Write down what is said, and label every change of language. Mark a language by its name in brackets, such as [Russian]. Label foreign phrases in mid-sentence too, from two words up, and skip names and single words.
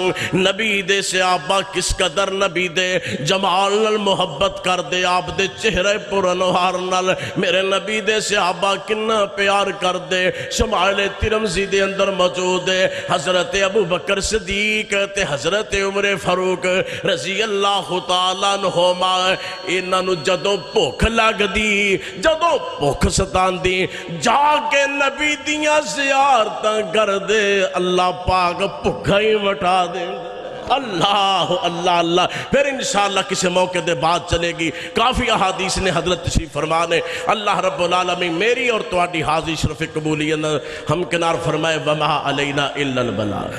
[Punjabi] نبی دے صحابہ کس قدر نبی دے جمال نال محبت کر دے آپ دے چہرے پر انوار نال میرے نبی دے صحابہ کنا پیار کر دے شمائل ترمذی دے اندر موجود ہے حضرت ابو بکر صدیق تے حضرت عمر فاروق [Arabic] رضی اللہ تعالیٰ [Punjabi] عنہما انہاں نو جدوں بھوک لگ دی جدوں بھوک ستان دی جا کے نبی دیاں زیارتاں کر دے اللہ پاک بھوکا ہی مٹا دے اللہ اللہ اللہ پھر انشاءاللہ کسی موقع دے بعد چلے گی کافی احادیث نے حضرت تشریف فرمانے [Arabic] اللہ رب العالمین [Punjabi] میری اور تواڈی حاضری شرف قبولیت ہم کنار فرمائے [Arabic] وما علینا الا البلاغ